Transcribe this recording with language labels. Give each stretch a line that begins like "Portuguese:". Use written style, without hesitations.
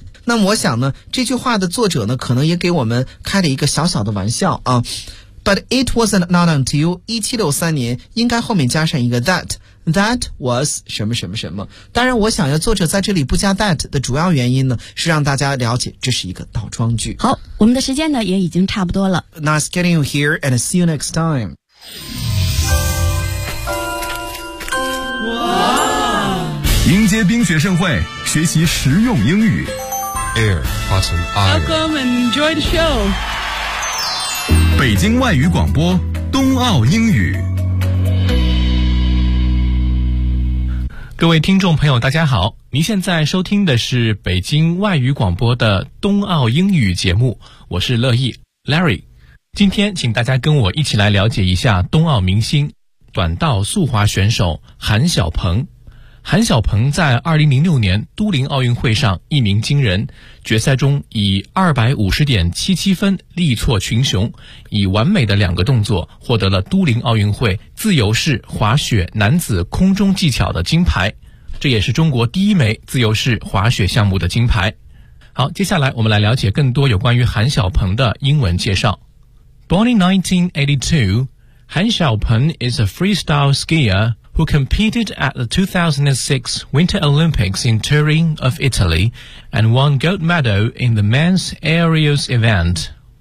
Chinese: 那我想呢，这句话的作者呢可能也给我们开了一个小小的玩笑啊。
English: But it wasn't not until
Chinese: 1763年应该后面加上一个
English: that was
Chinese: 什么什么什么。当然我想要作者在这里不加 that 的主要原因呢，是让大家了解这是一个倒装句。好，我们的时间呢也已经差不多了。
English: Nice getting you here and see you next time. Wow.
Chinese: 迎接冰雪盛会，学习实用英语。 Air, awesome,
English: Welcome and enjoy the show.
Chinese: 北京外语广播，冬奥英语。各位听众朋友，大家好，您现在收听的是北京外语广播的冬奥英语节目，我是乐意 Larry。今天请大家跟我一起来了解一下冬奥明星短道速滑选手韩晓鹏。韩晓鹏在2006年都灵奥运会上一鸣惊人，决赛中以 250.77 分力挫群雄，以完美的两个动作获得了都灵奥运会自由式滑雪男子空中技巧的金牌，这也是中国第一枚自由式滑雪项目的金牌。好，接下来我们来了解更多有关于韩晓鹏的英文介绍。
English: Born in 1982, 韩晓鹏 is a freestyle skierwho competed at the 2006 Winter Olympics in Turin of Italy and won gold medal in the men's aerials event.